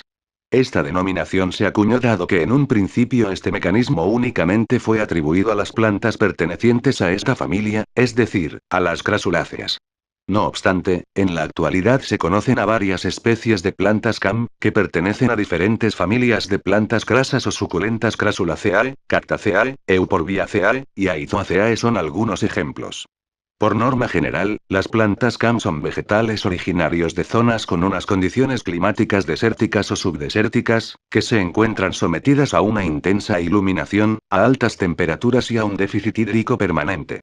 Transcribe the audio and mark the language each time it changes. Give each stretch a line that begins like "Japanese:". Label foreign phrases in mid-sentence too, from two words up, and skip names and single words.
Spanish: Esta denominación se acuñó dado que en un principio este mecanismo únicamente fue atribuido a las plantas pertenecientes a esta familia, es decir, a las crasuláceas. No obstante, en la actualidad se conocen a varias especies de plantas CAM, que pertenecen a diferentes familias de plantas crasas o suculentas. Crasulaceae, Cactaceae, Euphorbiaceae, y Aithoaceae son algunos ejemplos. Por norma general, las plantas CAM son vegetales originarios de zonas con unas condiciones climáticas desérticas o subdesérticas, que se encuentran sometidas a una intensa iluminación, a altas temperaturas y a un déficit hídrico permanente.